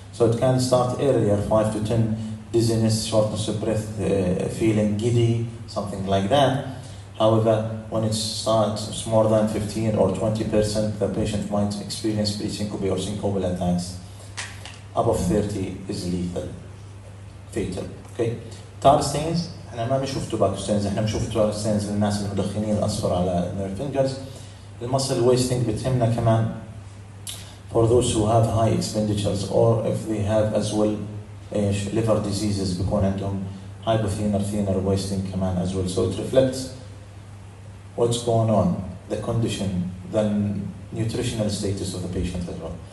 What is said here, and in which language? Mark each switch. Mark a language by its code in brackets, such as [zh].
[en] So it can start earlier, 5 to 10, dizziness, shortness of breath, feeling giddy, something like that. However, when it starts more than 15 or 20%, the patient might experience pre-syncope or syncopal attacks. Above 30 is lethal, fatal. Okay. [ar] Tar stains, احنا ما بنشوف tobacco stains, احنا بنشوف tar stains للناس المدخنين الاصفر على [en] their fingers. [ar] المسل [en] wasting [ar] بتهمنا كمان [en] for those who have high expenditures, or if they have as well liver diseases [ar] بيكون عندهم [en] hypothenor wasting [ar] كمان [en] as well. So it reflects what's going on, the condition, the nutritional status of the patient as well.